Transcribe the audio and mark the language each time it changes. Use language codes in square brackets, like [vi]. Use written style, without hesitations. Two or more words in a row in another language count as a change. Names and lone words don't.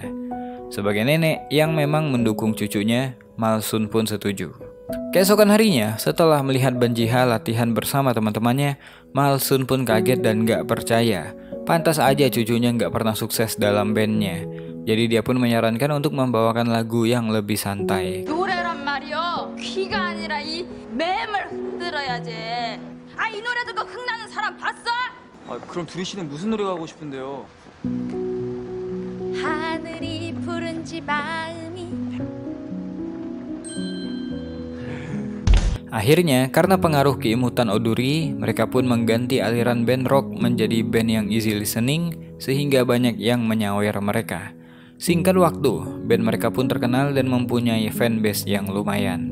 [id] Sebagai nenek yang memang mendukung cucunya, Malsun pun setuju. Keesokan harinya, setelah melihat Banjiha latihan bersama teman-temannya, Malsun pun kaget dan gak percaya. Pantas aja cucunya gak pernah sukses dalam bandnya. Jadi dia pun menyarankan untuk membawakan lagu yang lebih santai. [ko] 노래란 말이요. 귀가 아니라 이 맴을 흔들어야지. 이 노래 듣고 흥나는 사람 봤어? 그럼 둘이 씨는 무슨 노래 하고 싶은데요? 하늘이 푸른지 마음이. [id] Akhirnya, karena pengaruh keimutan Oduri, mereka pun mengganti aliran band rock menjadi band yang [en] easy listening, [id] sehingga banyak yang menyawer mereka. Singkat waktu, band mereka pun terkenal dan mempunyai fanbase yang lumayan.